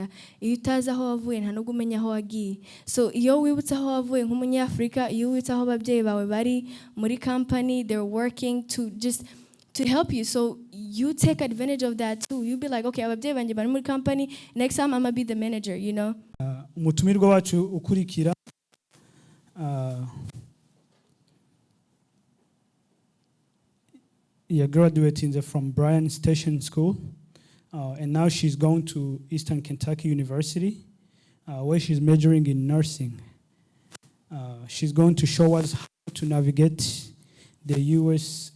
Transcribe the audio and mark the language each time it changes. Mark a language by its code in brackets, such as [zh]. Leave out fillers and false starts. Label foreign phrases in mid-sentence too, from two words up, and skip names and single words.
[rw] iyo utazi aho wavuye nta nubwo umenya aho wagiye. So iyo wibutse aho wavuye nk'umunyafurika, iyo wibutse aho ababyeyi bawe bari muri company, [en] they're working to help you. So you take advantage of that too. You be like, okay, [rw] ababyeyi banje bari muri company, [en] next time I'm gonna be the manager, you know. [rw] Umutumirwa wacu ukurikira [en] graduating from Bryan Station School, and now she's going to Eastern Kentucky University, where she's majoring in nursing. She's going to show us how to navigate the U.S.